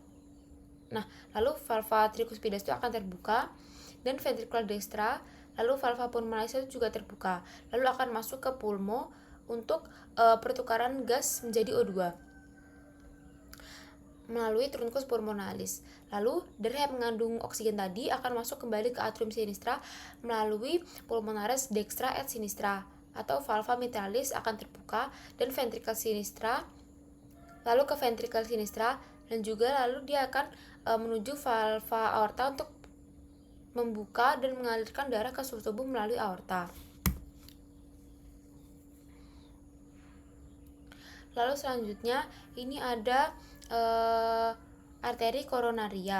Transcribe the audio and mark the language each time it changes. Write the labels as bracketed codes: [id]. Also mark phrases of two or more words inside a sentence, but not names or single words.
[id] Nah, lalu [la] valva tricuspidalis [id] itu akan terbuka, dan [la] ventricular dextra, [id] lalu [la] valva pulmonalis [id] itu juga terbuka, lalu akan masuk ke pulmo untuk pertukaran gas menjadi O2 melalui [la] truncus pulmonalis. [id] Lalu darah yang mengandung oksigen tadi akan masuk kembali ke [la] atrium sinistra [id] melalui [la] pulmonaris dextra et sinistra, [id] atau [la] valva mitralis [id] akan terbuka dan [la] ventricle sinistra, [id] lalu ke [la] ventricle sinistra, [id] dan juga lalu dia akan menuju [la] valva aorta [id] untuk membuka dan mengalirkan darah ke seluruh tubuh melalui aorta. Lalu selanjutnya ini ada arteri koronaria.